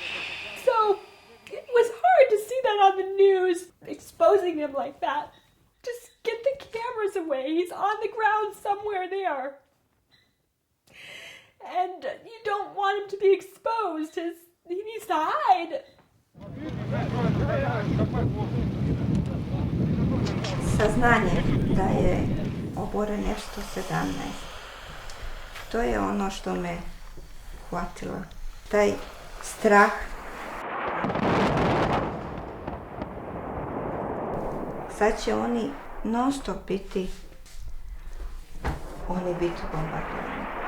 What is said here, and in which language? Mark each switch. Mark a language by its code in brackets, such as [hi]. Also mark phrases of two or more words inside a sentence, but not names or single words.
[en] So, it was hard to see that on the news, exposing him like that. Just get the cameras away. He's on the ground somewhere there. And you don't want him to be exposed. He needs to hide. [sr] Saznanje da je oboren F-117, to je ono što me hvatilo. Taj strah. Sad će oni non stop biti bombardovani.